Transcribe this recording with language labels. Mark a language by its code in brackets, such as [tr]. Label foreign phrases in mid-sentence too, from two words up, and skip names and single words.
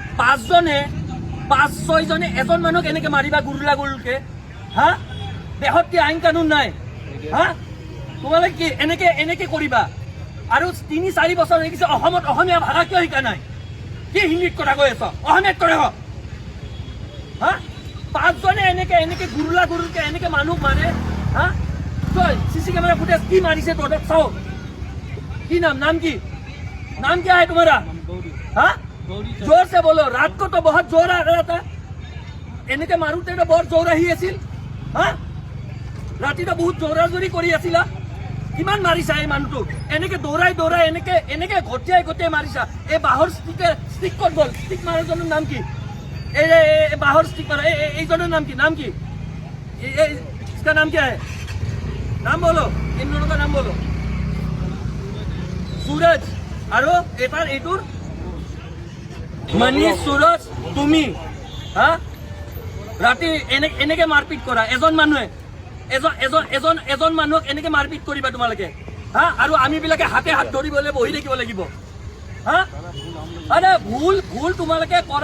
[as] 5-6 জনে এজন মানুহক এনেকে মাৰিবা গুৰুলকে হা দেশত কি আইন কানুন নাই হা তোমালোকে কি এনেকে কৰিবা আৰু 3-4 বছৰ হৈ গৈছে অসমত অসমীয়া ভাষা কিয় শিকা নাই কি হিন্দীত কথা কৈ আছ অসমীয়াত কৰে হা 5 জনে এনেকে গুৰুলকে এনেকে মানুহ মাৰে হা তই চিচি কেমেৰা ফুটেজ কি মাৰিছে তহঁতক চাও কি [hi] नाम क्या है तुम्हारा हाँ जोर से बोलो रात को तो बहुत जोर आ रहा था [as] এনেকে মাৰুতে তো বৰ জোৰ আহি আছিল হা ৰাতি তো বহুত জোৰাজোৰি কৰি আছিলা কিমান মাৰিছা এই মানুহটো এনেকে দৌৰাই এনেকে গটিয়াই মাৰিছা এই বাহৰ ষ্টিক ক'ত গ'ল ষ্টিক মাৰাজনৰ নাম কি এই বাহৰ ষ্টিক মাৰা এইজনৰ নাম কি [hi] इसका नाम क्या है नाम बोलो इन दोनों का नाम बोलो [as] सूरज আৰু এইটোৰ মনীষ सूरज তুমি হা ৰাতি এনেকে মাৰপিট কৰা এজন মানুহক এনেকে মাৰপিট কৰিবা তোমালোকে হা আৰু আমি বিলাকে হাতে হাত ধৰিবলৈ বহি থাকিব লাগিব হা আৰে ভুল তোমালোকে কৰা